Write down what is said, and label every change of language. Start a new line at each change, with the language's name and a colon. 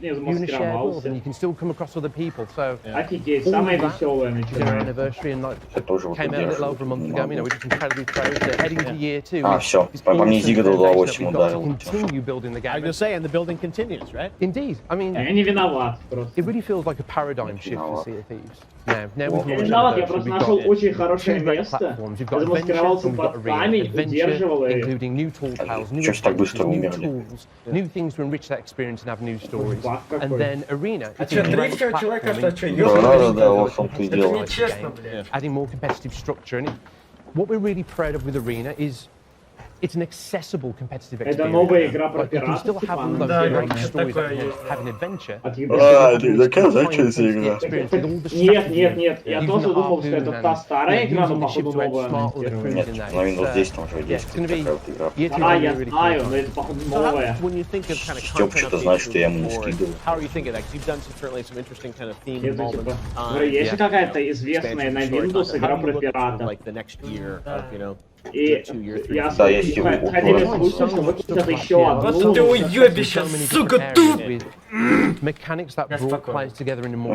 English: You're in a shared world, and you can still come across other people. So all of that is our anniversary, and came out a little over a month ago. We're just incredibly proud. Heading to year 2. Continue building the game. I was going to say, and the building continues, right? Indeed. I mean, it really feels like a paradigm shift for Sea of Thieves. Now we've launched
Russian: я просто нашел очень хорошее место, замаскировался под камень, удерживал их.
English: Including new tool tales, new tools, new things to enrich that experience and have new stories. And then Arena, it's a great adding more competitive structure. And what we're really proud of with Arena is it's an accessible competitive experience. Like you can still have all those great stories that you have in adventure.
Russian: Нет, я тоже думал, что это та старая игра, но походу новая. Нет, на Windows 10 там уже есть такая игра. Да, я знаю, но это походу новая. Стёп что-то знает, что я ему не скидывал. Есть какая-то известная на Windows игра про пиратов. И я ходили слухи, что выпустят еще одну. Вот ты уебище, сука, тут!
English: Mechanics that brought players together in a more